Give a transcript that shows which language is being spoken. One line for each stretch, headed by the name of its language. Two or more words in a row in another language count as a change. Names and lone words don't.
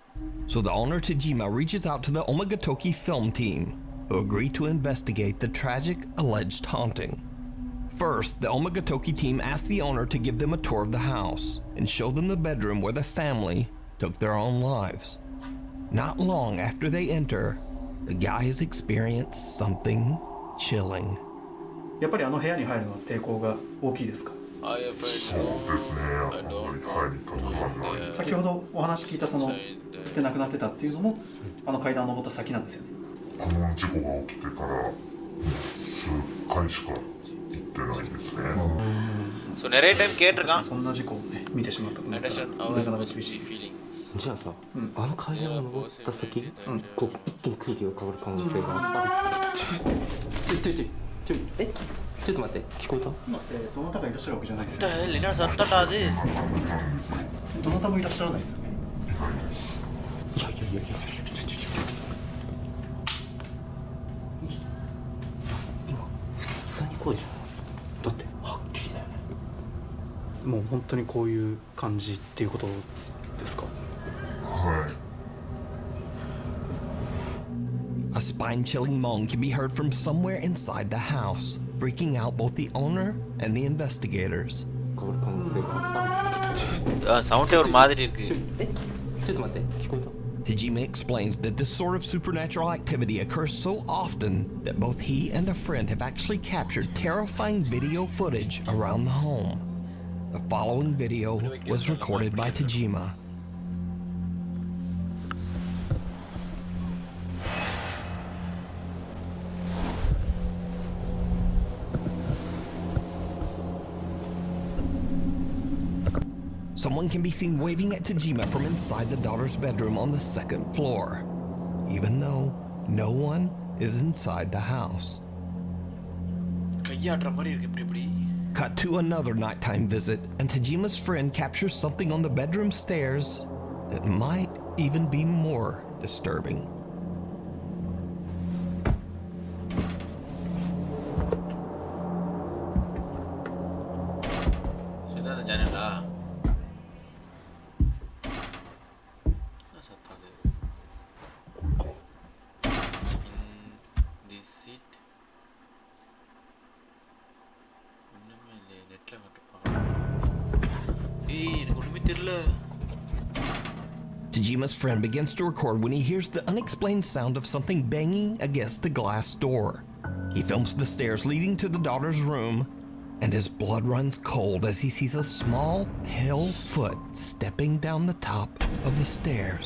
English: So the owner Tajima reaches out to the Omagatoki Film team, who agree to investigate the tragic alleged haunting. First, the Omagatoki team asks the owner to give them a tour of the house and show them the bedroom where the family took their own lives. Not long after they enter, the guys experience something chilling.
Japanese: やっぱりあの部屋に入るのは抵抗が大きいですか？そうですね、あんまり入りたくはない。先ほどお話聞いたその捨てなくなってたっていうのもあの階段を登った先なんですよね。あの事故が起きてから数回しか行ってないですね。
Tamil: ஸோ நிறைய டைம் கேட்டிருக்கான்.
Japanese: そんな事故をね見てしまったとなかなか厳しい。じゃあさ、あの階段を登った先、こう一気に空気が変わる可能性がある。ちょっと待って、聞こえた？どなたがいらっしゃるわけじゃないですよ。
Tamil: என்ன சத்தடா அது?
Japanese: どなたもいらっしゃらないですよね。いや今普通に声じゃん。だってはっきりだよね。もう本当にこういう感じっていうことですか？はい。
English: A spine-chilling moan can be heard from somewhere inside the house, freaking out both the owner and the investigators.
Japanese: 変わる可能性がある。
Tamil: சவுண்டே ஒரு மாதிரி இருக்கு.
Japanese: ちょっと待って、聞こえた？
English: Tajima explains that this sort of supernatural activity occurs so often that both he and a friend have actually captured terrifying video footage around the home. The following video was recorded by Tajima. Someone can be seen waving at Tajima from inside the daughter's bedroom on the 2nd floor, even though no one is inside the house.
Tamil: கையாடுற மாதிரி இருக்கு இப்படி.
English: Cut to another nighttime visit, and Tajima's friend captures something on the bedroom stairs that might even be more disturbing.
Tamil: So இதான் ஜன்னலா? என்ன சத்தம் அது?
English: In this seat.
Tamil: ஒண்ணுமே இல்லையே, நெட்ல கட்டுப்பாங்க. எனக்கு ஒண்ணுமே தெரியல.
English: Tajima's friend begins to record when he hears the unexplained sound of something banging against a glass door. He films the stairs leading to the daughter's room, and his blood runs cold as he sees a small, pale foot stepping down the top of the stairs.